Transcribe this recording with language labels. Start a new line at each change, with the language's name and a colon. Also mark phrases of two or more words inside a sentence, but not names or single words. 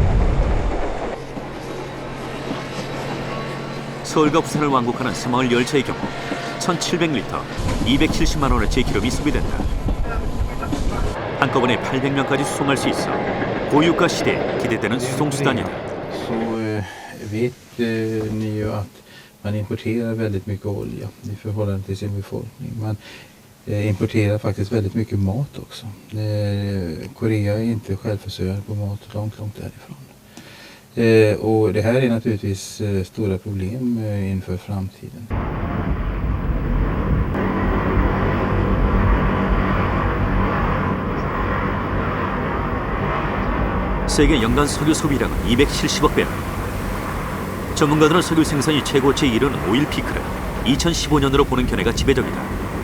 Korean: 서울과 부산을 왕복하는 새마을 열차의 경우 1,700리터, 270만 원어치의 기름이 소비된다. 한꺼번에 800명까지 수송할 수 있어 고유가 시대에 기대되는 수송수단이다.
Swedish: Så vet ni ju att man importerar väldigt mycket olja i förhållande till sin befolkning. Man importerar faktiskt väldigt mycket mat också. Korea är inte självförsörjande på mat, långt därifrån. Och det här är naturligtvis stora problem inför framtiden.
Korean: 세계 연간 석유 소비량은 270억 배럴. 전문가들은 석유 생산이 최고치에 이르는 오일 피크를 2015년으로 보는 견해가 지배적이다.